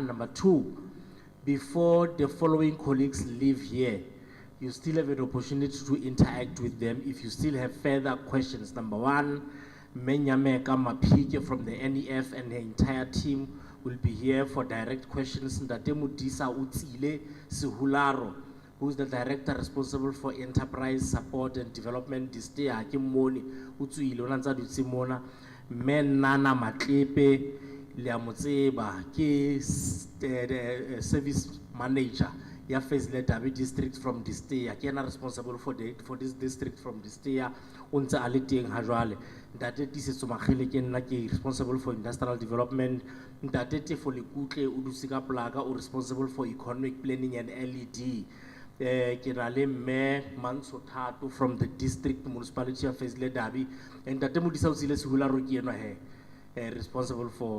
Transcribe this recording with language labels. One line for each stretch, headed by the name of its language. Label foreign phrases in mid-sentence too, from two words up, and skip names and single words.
English: Number two, before the following colleagues leave here, you still have an opportunity to interact with them if you still have further questions. Number one, Menyameka Mapike from the NEF and the entire team will be here for direct questions. Ndate Mudisa Utsile Sihularo, who is the director responsible for enterprise support and development, DESTEA, Kimoni, Utsuile, Onanza Dutsimona, Men Nana Matlepe, Liamutseba, service manager, ya Fezile Dabi district from DESTEA, Kiana responsible for this district from DESTEA, Unza Aliti Hajwale, Ndate Tisetsumachele Kenna responsible for industrial development, Ndate Tefolikute Udusika Plaga, responsible for economic planning and LED. Kirale Mayor Mansotato from the district municipality of Fezile Dabi, and Ndate Mudisa Utsile Sihularo Kiena responsible for.